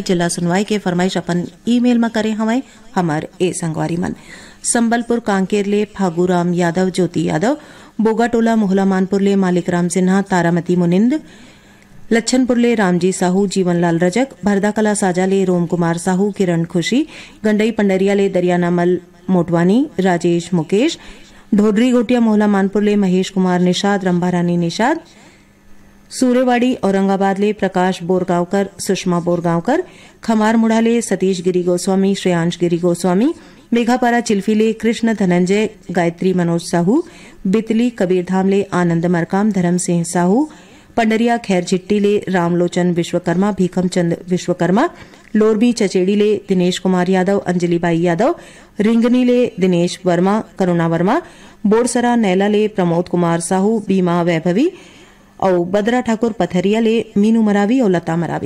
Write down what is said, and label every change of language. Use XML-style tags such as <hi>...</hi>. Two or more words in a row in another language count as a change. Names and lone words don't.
<hne>जिला सुनवाई के फरमाइश अपन ईमेल में करे हमें हमार ए संगवारी मन संबलपुर कांकेर ले फागूराम यादव, ज्योति यादव, बोगाटोला मोहला मानपुर ले मालिक राम सिन्हा, तारामती मुनिंद, लच्छनपुर ले रामजी साहू, जीवनलाल रजक, भरदाकला साजा ले रोम कुमार साहू, किरण खुशी, गंडई पंडरिया ले दरियानामल मोटवानी, राजेश मुकेश, ढोडरी गोटिया मोहला मानपुर ले महेश कुमार निषाद, रंभारानी निषाद, सूर्यवाड़ी औरंगाबाद ले प्रकाश बोरगांवकर, सुषमा बोरगांवकर, खमार मुढ़ा ले सतीश गिरी गोस्वामी, श्रेयांश गिरी गोस्वामी, मेघापारा चिल्फी ले कृष्ण धनंजय, गायत्री मनोज साहू, बितली कबीरधाम ले आनंद मरकाम, धर्म सिंह साहू, पंडरिया खैर चिट्टी ले रामलोचन विश्वकर्मा, भीखमचंद विश्वकर्मा, लोरबी चचेड़ी ले दिनेश कुमार यादव, अंजलिबाई यादव, रिंगनी ले दिनेश वर्मा, करुणा वर्मा, बोरसरा नैला ले प्रमोद कुमार साहू, बीमा वैभवी और बदरा ठाकुर पथरिया ले मीनू मरावी और लता मरावी।</hne>